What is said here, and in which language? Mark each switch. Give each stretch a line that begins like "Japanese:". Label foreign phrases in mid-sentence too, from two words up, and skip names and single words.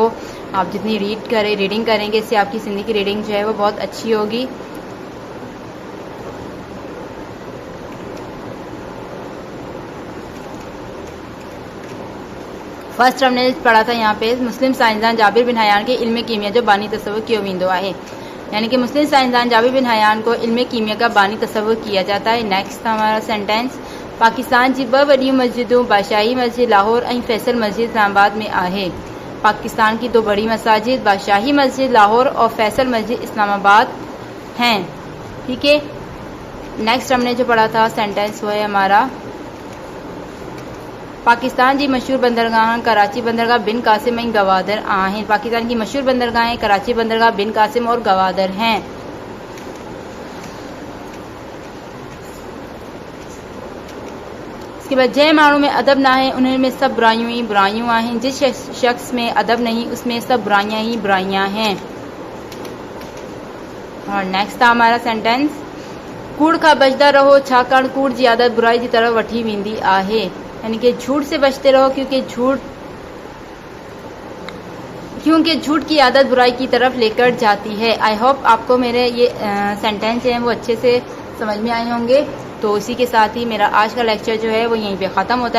Hindi: आप जितनी रीडिंग करेंगे इससे आपकी हिंदी की रीडिंग जो है वो बहुत अच्छी होगी। फर्स्ट हमने पढ़ा था यहाँ पे
Sindhi: मुस्लिम साइंसदान जाबिर बिन हयान के इल्म कीमिया जो बानी तस्वुर कियो वेंदो आहे।
Hindi: यानी कि मुस्लिम साइंसदान जाबिर बिन हयान को इल्म कीमिया का बानी तस्वुर किया जाता है। नेक्स्ट था हमारा सेंटेंस
Sindhi: पाकिस्तान जी 2 वॾियूं मस्जिदूं बादशाही मस्जिद लाहौर ऐं फैसल मस्जिद इस्लामाबाद में आहे।
Hindi: पाकिस्तान की 2 बड़ी मसाजिद बादशाही मस्जिद लाहौर और फैसल मस्जिद इस्लामाबाद हैं। ठीक है, नेक्स्ट हमने जो पढ़ा था सेंटेंस वो है हमारा
Sindhi: पाकिस्तान जी मशहूर बंदरगाह कराची बंदरगाह बिन कासिम ऐं गवादर आहिनि।
Hindi: पाकिस्तान की मशहूर बंदरगाहें कराची बंदरगाह बिन कासिम और गवादर हैं। इसके बाद
Sindhi: जंहिं माण्हू में अदब ना है उन्हें में सब बुराइयूं ही बुराइयूं आहिनि।
Hindi: जिस शख्स में अदब नहीं उसमें सब बुराइयां ही बुराइयां हैं। और नेक्स्ट था हमारा सेंटेंस
Sindhi: कूड़ खां बचदा रहो छाकाणि कूड़ जी आदत बुराई की तरफ वठी वेंदी आहे।
Hindi: यानी कि झूठ से बचते रहो क्योंकि झूठ क्योंकि झूठ की आदत बुराई की तरफ लेकर जाती है।
English: I hope
Hindi: आपको मेरे ये सेंटेंस हैं वो अच्छे से समझ में आए होंगे। तो इसी के साथ ही मेरा आज का लेक्चर जो है वो यहीं पे ख़त्म होता है।